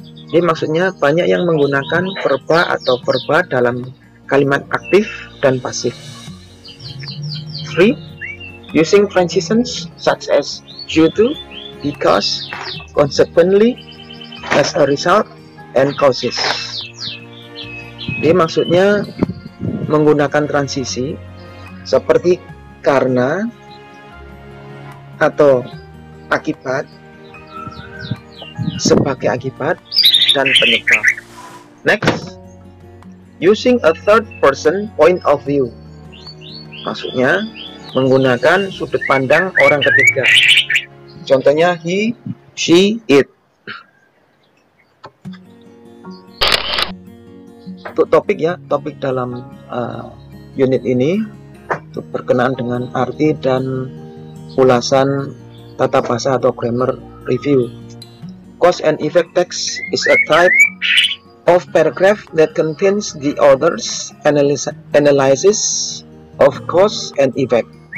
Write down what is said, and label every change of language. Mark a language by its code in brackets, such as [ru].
[id] Jadi maksudnya banyak yang menggunakan verba atau verba dalam kalimat aktif dan pasif. 3. [en] Using transitions such as due to, because, consequently, as a result, and causes. [id] Jadi maksudnya menggunakan transisi seperti karena atau akibat, sebagai akibat, dan penyebab. [en] Next, using a third person point of view. [id] Maksudnya menggunakan sudut pandang orang ketiga. Contohnya he, she, it. Untuk topik dalam unit ini itu berkenaan dengan arti dan ulasan tata bahasa atau [en] grammar review. Cause and effect text is a type of paragraph that contains the author's analysis of cause and effect.